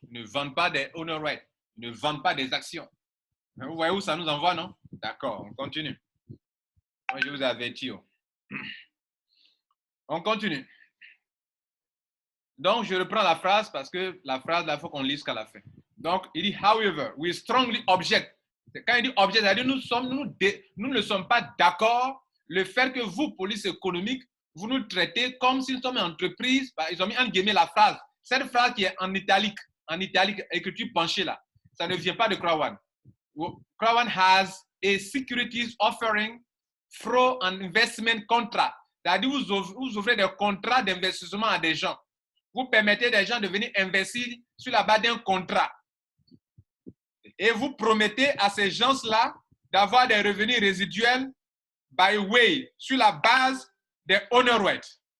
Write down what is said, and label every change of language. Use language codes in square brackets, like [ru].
[fr] Ils ne vendent pas des honor rights. Ils ne vendent pas des actions. Vous voyez où ça nous envoie, non? D'accord, on continue. Moi, je vous ai averti. On continue. Donc, je reprends la phrase parce que la phrase, il faut qu'on lise jusqu'à la fin. Donc, il dit, [en] however, we strongly object. [fr] Quand il dit object, c'est-à-dire nous ne sommes pas d'accord le fait que vous, police économique, vous nous traitez comme si nous sommes une entreprise. Ils ont mis en guillemets la phrase. Cette phrase qui est en italique, écriture penchée là, ça ne vient pas de Crown One. [en] Crown One has a securities offering through an investment contract. [fr] C'est-à-dire vous ouvrez des contrats d'investissement à des gens. Vous permettez des gens de venir investir sur la base d'un contrat. Et vous promettez à ces gens-là d'avoir des revenus résiduels [en] by way, [fr] sur la base des honor rights.